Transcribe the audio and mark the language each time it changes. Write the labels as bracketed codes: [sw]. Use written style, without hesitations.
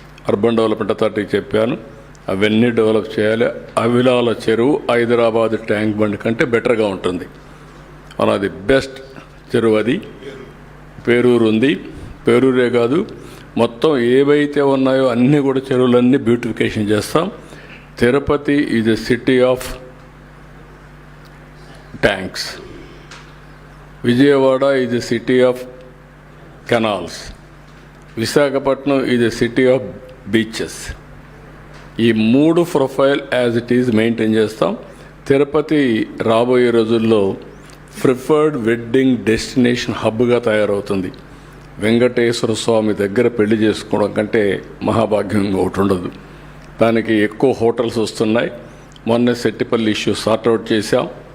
[te] Urban development అథారిటీకి చెప్పాను, అవన్నీ develop చేయాలి. అవిలాల చెరువు హైదరాబాద్ ట్యాంక్ బండ్ కంటే బెటర్గా ఉంటుంది. అది బెస్ట్ చెరువు. అది పేరూరు ఉంది. పేరూరే కాదు, మొత్తం ఏవైతే ఉన్నాయో అన్నీ కూడా చెరువులన్నీ బ్యూటిఫికేషన్ చేస్తాం. [en] Tirupati is a city of tanks. Vijayawada is a city of canals. Visakhapatnam is a city of beaches. [te] ఈ 3 profile as it is maintain చేస్తాం. తిరుపతి రాబోయే రోజుల్లో ప్రిఫర్డ్ వెడ్డింగ్ డెస్టినేషన్ హబ్గా తయారవుతుంది. వెంకటేశ్వర స్వామి దగ్గర పెళ్లి చేసుకోవడం కంటే మహాభాగ్యం ఒకటి ఉండదు. దానికి ఎక్కువ హోటల్స్ వస్తున్నాయి. మొన్న సెట్టిపల్లి ఇష్యూ సార్ట్అవుట్ చేశాం.